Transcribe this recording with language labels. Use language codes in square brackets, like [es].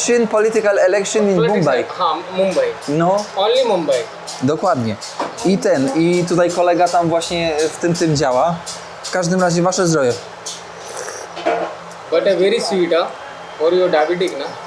[en] Political election in Mumbai. Mumbai. [pl] No, [en] Only Mumbai. [pl] dokładnie. I tutaj kolega tam właśnie w tym działa. W każdym razie wasze zdrowie. [en] But a very sweet, for your diabetic, na?